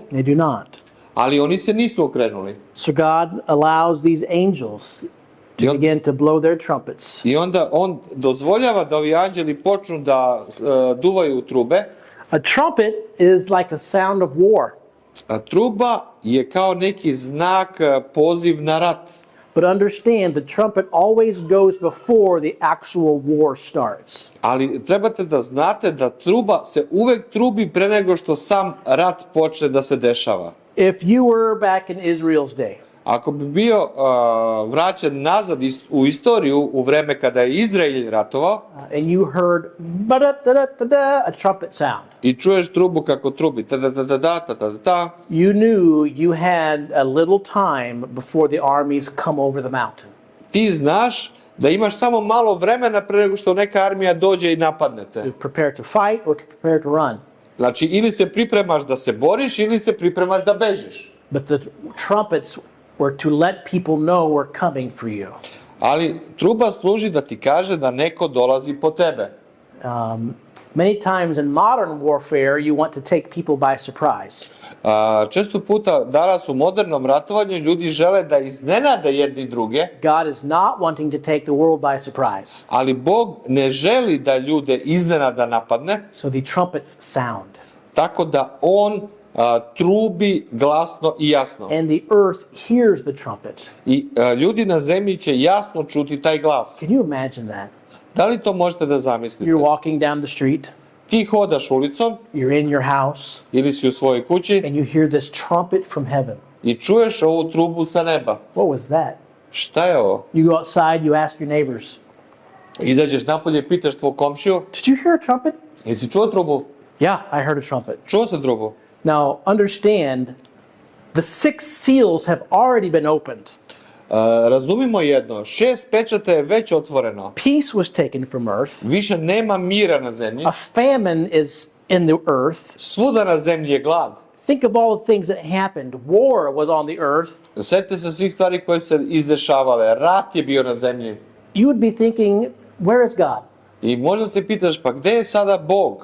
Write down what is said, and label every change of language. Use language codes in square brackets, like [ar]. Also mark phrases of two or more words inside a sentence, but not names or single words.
[en] They do not. [sr] ali oni se nisu okrenuli. [en] So God allows these angels to begin to blow their trumpets. [sr] I onda on dozvoljava da ovi anđeli počnu da duvaju u trube. [en] A trumpet is like a sound of war. [sr] A truba je kao neki znak, poziv na rat. [en] But understand, the trumpet always goes before the actual war starts. [sr] Ali trebate da znate da truba se uvek trubi pre nego što sam rat počne da se dešava. [en] If you were back in Israel's day, [sr] Ako bi bio vraćen nazad u istoriju u vreme kada je Izrael ratovao [en] and you heard ba-da-da-da-da-da, a trumpet sound, [sr] i čuješ trubu kako trubi, ta-da-da-da-da-ta-da-ta, [en] you knew you had a little time before the armies come over the mountain. [sr] ti znaš da imaš samo malo vremena pre nego što neka armija dođe i napadne te. [en] To prepare to fight or to prepare to run. [sr] Znači, ili se pripremaš da se boriš, ili se pripremaš da bežiš. [en] But the trumpets or to let people know we're coming for you. [sr] Ali truba služi da ti kaže da neko dolazi po tebe. [en] Many times in modern warfare, you want to take people by surprise. [sr] Često puta danas u modernom ratovanju ljudi žele da iznenade jedni druge, [en] God is not wanting to take the world by surprise. [sr] ali Bog ne želi da ljude iznenada napadne, [en] So the trumpets sound, [sr] tako da on trubi glasno i jasno. [en] and the earth hears the trumpet. [sr] I ljudi na zemlji će jasno čuti taj glas. [en] Can you imagine that? [sr] Da li to možete da zamislite? [en] You're walking down the street, [sr] Ti hodaš ulicom [en] you're in your house, [sr] ili si u svojoj kući [en] and you hear this trumpet from heaven. [sr] i čuješ ovu trubu sa neba. [en] What was that? [sr] Šta je ovo? [en] You go outside, you ask your neighbors, [sr] Izađeš napolje i pitaš tvog komšiju, [en] did you hear a trumpet? [sr] jesi čuo trubu? [en] Yeah, I heard a trumpet. [sr] Čuo sam trubu. [en] Now, understand, the 6 seals have already been opened. [sr] Razumimo jedno, 6 pečata je već otvoreno. [en] Peace was taken from earth. [sr] Više nema mira na zemlji. [en] A famine is in the earth. [sr] Svuda na zemlji je glad. [en] Think of all the things that happened. War was on the earth. [sr] Sjetite se svih stvari koje se izdešavale. Rat je bio na zemlji. [en] You would be thinking, where is God? [sr] I možda se pitaš, pa gde je sada Bog?